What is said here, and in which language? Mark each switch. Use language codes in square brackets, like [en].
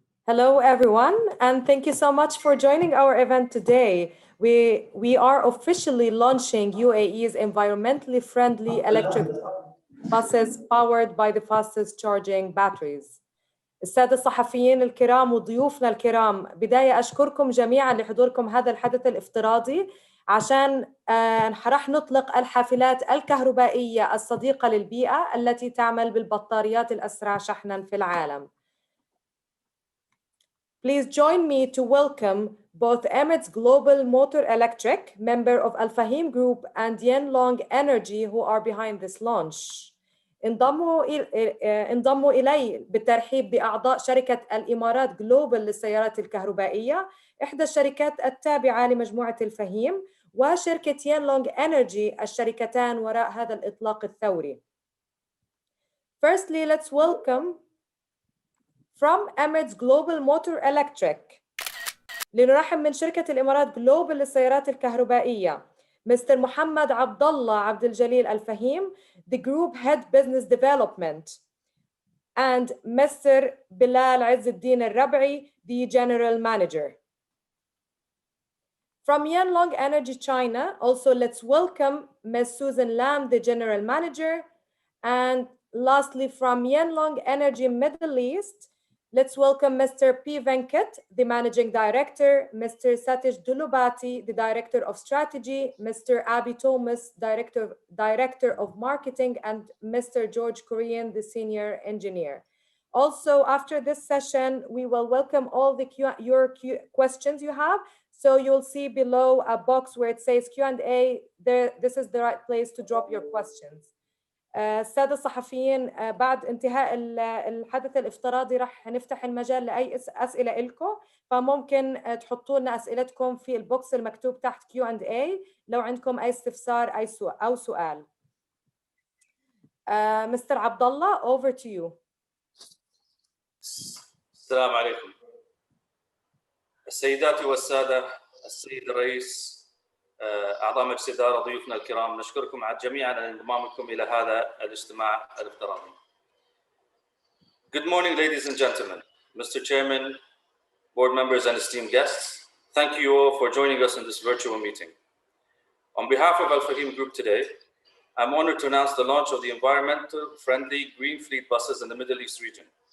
[en] Hello, everyone, and thank you so much for joining our event today. We are officially launching UAE's environmentally friendly electric buses powered by the fastest charging batteries. [ar] السادة الصحفيين الكرام وضيوفنا الكرام، بداية أشكركم جميعا لحضوركم هذا الحدث الافتراضي عشان رح نطلق الحافلات الكهربائية الصديقة للبيئة التي تعمل بالبطاريات الأسرع شحنا في العالم. [en] Please join me to welcome both Emirates Global Motor Electric, member of Al Fahim Group, and Yanlong Energy, who are behind this launch. [ar] انضموا إلي بالترحيب بأعضاء شركة الإمارات جلوبال للسيارات الكهربائية، إحدى الشركات التابعة لمجموعة الفهيم، وشركة يانلونج إنرجي، الشركتان وراء هذا الإطلاق الثوري. [en] Firstly, let's welcome from Emirates Global Motor Electric. [ar] لنرحب من شركة الإمارات جلوبال للسيارات الكهربائية [en] Mr. محمد عبد الله عبد الجليل الفهيم, the Group Head Business Development, and Mr. Bilal عز الدين الربعي, the General Manager. From Yanlong Energy China, also let's welcome Ms. Susan Lam, the General Manager, and lastly from Yanlong Energy Middle East, let's welcome Mr. P. Venkat, the Managing Director, Mr. Satish Dulubati, the Director of Strategy, Mr. Abby Thomas, Director of Marketing, and Mr. George Korean, the Senior Engineer. Also, after this session, we will welcome all your questions you have. So you'll see below a box where it says Q&A. This is the right place to drop your questions. [ar] السادة الصحفيين، بعد انتهاء الحدث الافتراضي رح نفتح المجال لأي أسئلة إلكم، فممكن تحطوا لنا أسئلتكم في البوكس المكتوب تحت Q&A لو عندكم أي استفسار أو سؤال. [en] Mr. عبد الله, over to you. [ar] السلام عليكم. السيدات والسادة، السيد الرئيس، أعضاء مجلس الإدارة، ضيوفنا الكرام، نشكركم جميعا على انضمامكم إلى هذا الاجتماع الافتراضي. [en] Good morning, ladies and gentlemen, Mr. Chairman, board members, and esteemed guests. Thank you all for joining us in this virtual meeting. On behalf of Al Fahim Group today, I'm honored to announce the launch of the environmental-friendly green fleet buses in the Middle East region.